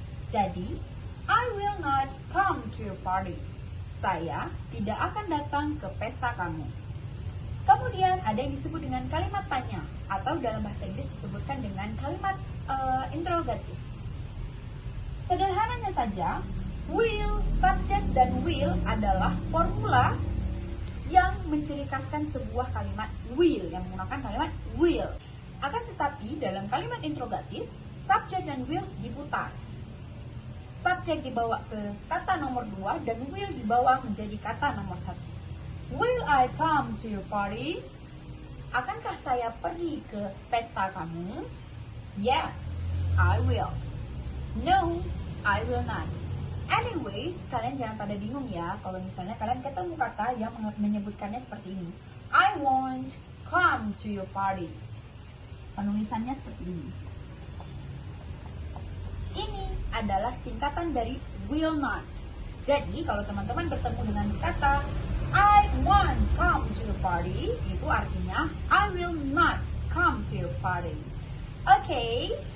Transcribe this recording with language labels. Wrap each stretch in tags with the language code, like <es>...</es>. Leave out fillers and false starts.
<en>Jadi, I will not come to your party.</en> <id>Saya tidak akan datang ke pesta kamu. Kemudian ada yang disebut dengan kalimat tanya, atau dalam bahasa Inggris disebutkan dengan kalimat interrogatif. Sederhananya saja, will, subjek, dan will adalah formula yang menciri khaskan sebuah kalimat will, yang menggunakan kalimat will. Akan tetapi dalam kalimat interrogatif, subjek dan will diputar. Subjek dibawa ke kata nomor 2 dan will dibawa menjadi kata nomor 1.</id> <en>Will I come to your party?</en> <id>Akankah saya pergi ke pesta kamu?</id> <en>Yes, I will. No, I will not. Anyways,</en> <id>kalian jangan pada bingung ya kalau misalnya kalian ketemu kata yang menyebutkannya seperti ini.</id> <en>I won't come to your party.</en> <id>Penulisannya seperti ini. Ini adalah singkatan dari will not. Jadi, kalau teman-teman bertemu dengan kata</id> <en>I won't come to your party,</en> <id>itu artinya</id> <en>I will not come to your party.</en> <id>Okay?</id>